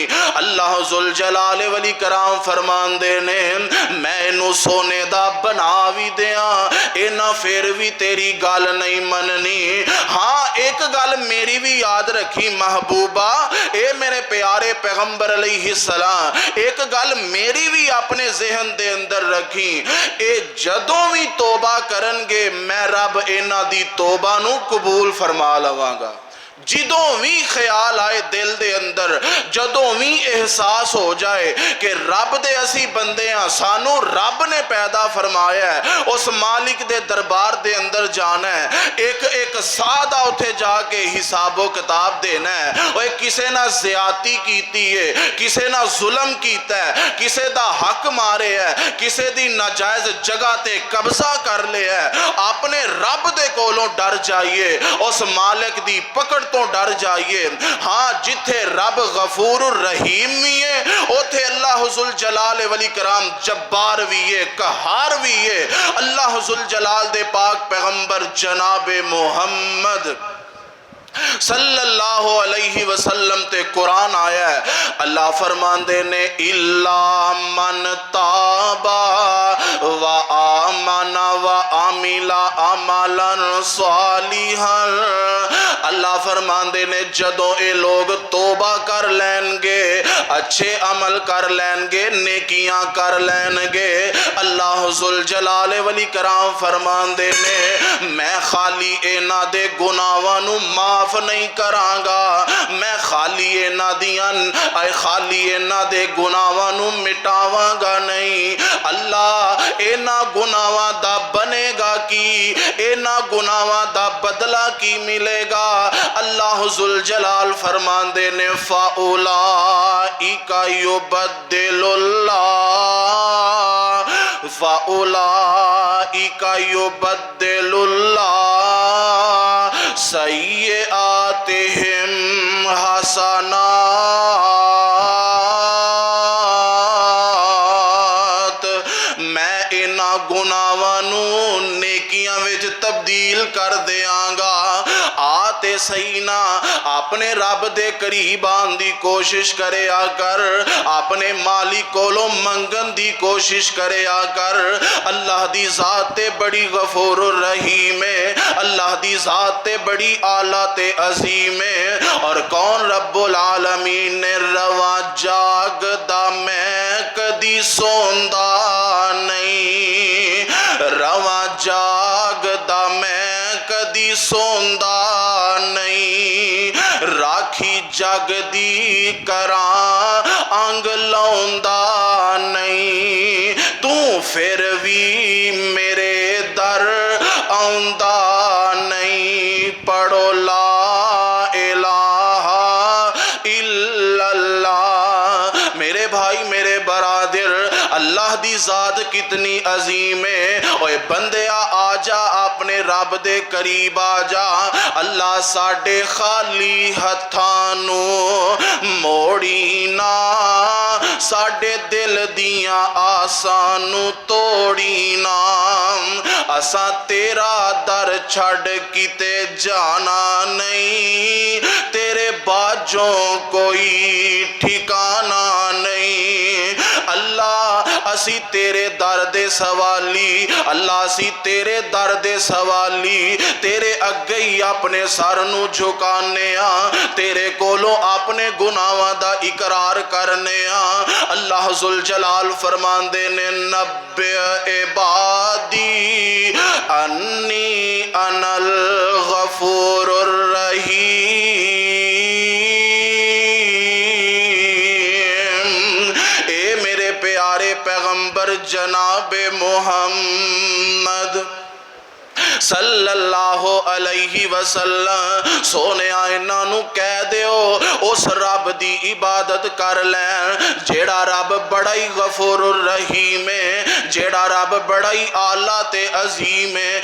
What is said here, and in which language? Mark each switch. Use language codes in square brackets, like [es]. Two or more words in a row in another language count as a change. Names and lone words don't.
[pa] اللہ ذوالجلال والاکرام فرمان دے نے میں انہوں سونے دا بنا بھی دیاں، اے نہ پھر بھی تیری گل نہیں مننی۔ ہاں ایک گل میری بھی یاد رکھی محبوبہ، اے میرے پیارے پیغمبر علیہ السلام، ایک گل میری بھی اپنے ذہن دے اندر رکھی، اے جدوں بھی توبہ کرن گے میں رب انہاں دی توبہ نو قبول فرما لواں گا۔ جدوں بھی خیال آئے دل دے اندر، جدوں بھی احساس ہو جائے کہ رب دے اسی بندے ہیں، سانو رب نے پیدا فرمایا ہے، اس مالک دے دربار دے اندر جانا ہے، ایک ایک سادہ اٹھے جا کے حساب و کتاب دینا ہے، وہ کسے نہ زیادتی کیتی ہے، کسے نہ ظلم کیتا ہے، کسے دا حق مارے ہے، کسے دی ناجائز جگہ تے قبضہ کر لے ہے، اپنے رب دے کولوں ڈر جائیے، اس مالک دی پکڑ تو ڈر جائیے۔ ہاں جتھے رب غفور الرحیم بھی ہے اوتھے اللہ ذوالجلال والاکرام جبار بھی ہے، قہار بھی ہے۔ اللہ ذوالجلال دے پاک پیغمبر جناب محمد صلی اللہ علیہ وسلم تے قرآن آیا ہے، اللہ فرمان دے نے [ar] اِلَّا مَنْ تَابَ وَآمَنَ وَعَمِلَ عَمَلًا صَالِحًا۔ [pa] اللہ فرمان دے نے جدوں اے لوگ توبہ کر لین گے، اچھے عمل کر لین گے، نیکیاں کر لین گے، اللہ ذوالجلال والاکرام فرمان دے نے میں خالی اینا دے گناہوں معاف نہیں کران گا، میں خالی اینا دے گناہوں مٹاواں گا نہیں۔ اللہ اینا گناہاں دا بنے گا کی، اینا گناہاں دا بدلہ کی ملے گا۔ اللہ ذوالجلال فرمان دے نے [ar] فَأُولَئِكَ يُبَدِّلُ اللَّهُ فَأُولَئِكَ يُبَدِّلُ اللَّهُ سَيِّئَاتِهِمْ حَسَنَاتٍ، [pa] میں انہاں گناہاں نو نیکیاں وچ تبدیل کر دیاں گا۔ آتے صحیح نہ اپنے رب دے قریب آن دی کوشش کرے آ کر، اپنے مالک کولو منگن دی کوشش کرے آ کر، اللہ دی ذات تے بڑی غفور الرحیم ہے، اللہ دی ذات تے بڑی اعلیٰ تے عظیم ہے۔ اور کون رب العالمین نے رواں جاگ دا میں کدی سوندا نہیں، رواں جاگ دا میں کدی سوندا نہیں، راکھی جگ دی کراں انگ لاؤندا نہیں، تو پھر بھی میرے در آؤندا نہیں۔ [ar] پڑھو لا الہ الا اللہ۔ [pa] میرے بھائی میرے برادر، اللہ دی ذات کتنی عظیم ہے۔ اوے بندیا آ جا اپنے رب دے قریب آ جا، اللہ ساڈے خالی ہتھاں نو موڑی نا، ساڈے دل دیاں آساں نو توڑی نا، اساں تیرا در چھڑ کیتے جانا نہیں، تیرے باجوں کوئی ٹھکانا نہیں۔ اللہ اسی تیرے در دے سوالی، اللہ اسی تیرے در دے سوالی، تیرے اگے ہی اپنے سر نو جھکانے ہاں، تیرے کولوں اپنے گناہاں دا اقرار کرنے ہاں۔ اللہ ذوالجلال فرماندے نے [ar] نبئ عبادی انی انا الغفور الرحیم، [pa] اے میرے پیارے پیغمبر جناب محمد صلی اللہ علیہ وسلم، سونے آئینہ نو کہہ دیو اس رب دی عبادت کر لیں جیڑا رب بڑا ہی غفور الرحیم ہے، جیڑا رب بڑا ہی اعلیٰ تے عظیم ہے۔